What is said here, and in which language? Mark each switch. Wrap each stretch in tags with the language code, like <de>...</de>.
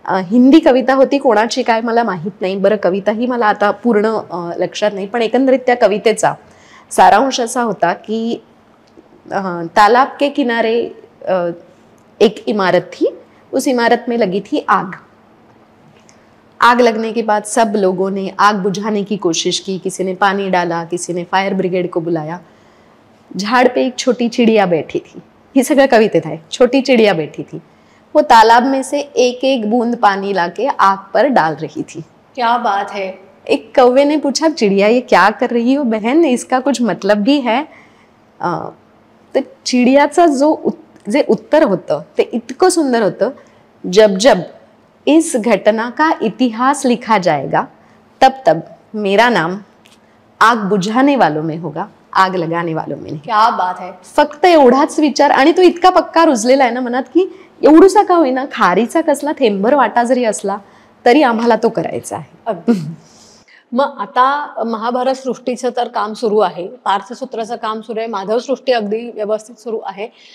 <mr>हिंदी कविता होती, कोणाची काय मला माहीत नाही, बरं कविताही मला आता पूर्ण लक्षात नाही, पण एकंदरीत त्या कवितेचा सारांश असा होता की</mr> <hi>तालाब के किनारे एक इमारत थी, उस इमारत में लगी थी आग. आग लगने के बाद सब लोगों ने आग बुझाने की कोशिश की, किसी ने पानी डाला, किसी ने फायर ब्रिगेड को बुलाया. झाड़ पे एक छोटी चिड़िया बैठी थी.</hi> <mr>ही सगळं कवितेत आहे.</mr> <hi>छोटी चिड़िया बैठी थी, वो तालाब में से एक एक बूंद पानी लाके आग पर डाल रही थी. क्या बात है. एक कौवे ने पूछा, चिड़िया ये क्या कर रही हो बहन, इसका कुछ मतलब भी है.</hi> <mr>तर चिड़ियाचा जे उत्तर होतं ते इतकं सुंदर होतं.</mr> <hi>जब जब इस घटना का इतिहास लिखा जाएगा तब तब मेरा नाम आग बुझाने वालों में होगा, आग लगाने वालों में नहीं. क्या बात है.</hi> <mr>फक्त एवढाच विचार, आणि तो इतका पक्का रुजलेला आहे ना मनात की एवढूसा का होईना, खारीचा कसला थेंबर वाटा जरी असला तरी आम्हाला तो करायचा आहे. अगदी. मग आता महाभारत सृष्टीचं तर काम सुरू आहे, पार्थसूत्राचं काम सुरू आहे, माधव सृष्टी अगदी व्यवस्थित सुरू आहे.</mr>